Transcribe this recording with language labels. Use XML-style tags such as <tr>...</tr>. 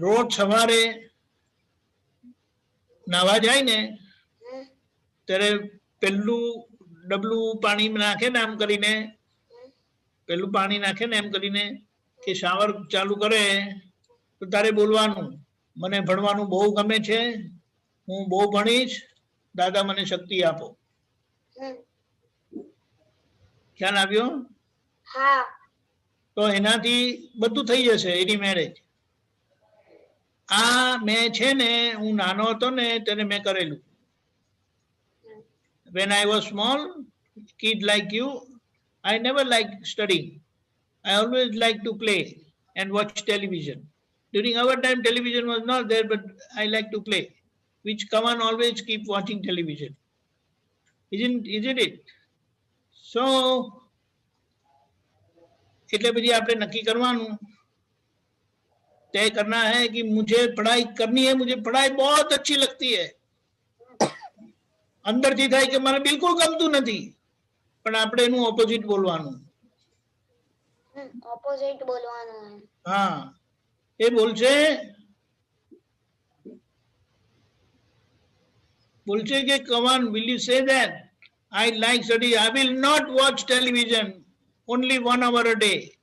<gu>રોજ સવારે નાવા જાય ને ત્યારે પેલું ડબલું પાણી નાખે ને આમ કરીને, પેલું પાણી નાખે ને એમ કરીને કે શાવર ચાલુ કરે તો તારે બોલવાનું મને ભણવાનું બહુ ગમે છે, હું બહુ ભણીશ, દાદા મને શક્તિ આપો. ખ્યાલ આવ્યો? હા. તો એનાથી બધું થઈ જશે. એની મેરેજ આ મેં છે ને હું નાનો હતો ને ત્યારે મેં કરેલું.</gu> <en>When I was small, kid like you, I never liked studying. I always liked to play and watch television. During our time, television was not there, but I like to play. Which Kavan always keep watching television. Isn't it?</en> <hi>So,</hi> <gu>એટલે પછી આપણે નક્કી કરવાનું,</gu> <hi>तय करना है कि मुझे पढ़ाई करनी है, मुझे पढ़ाई बहुत अच्छी लगती है.</hi> <gu>અંદરથી થાય કે મને બિલકુલ ગમતું નથી, પણ આપણે એનું ઓપોઝિટ બોલવાનું. ઓપોઝિટ બોલવાનું. હા, એ બોલશે કે</gu> <en>કવાન, will you say that I like study, I will not watch television only 1 hour a day.</en>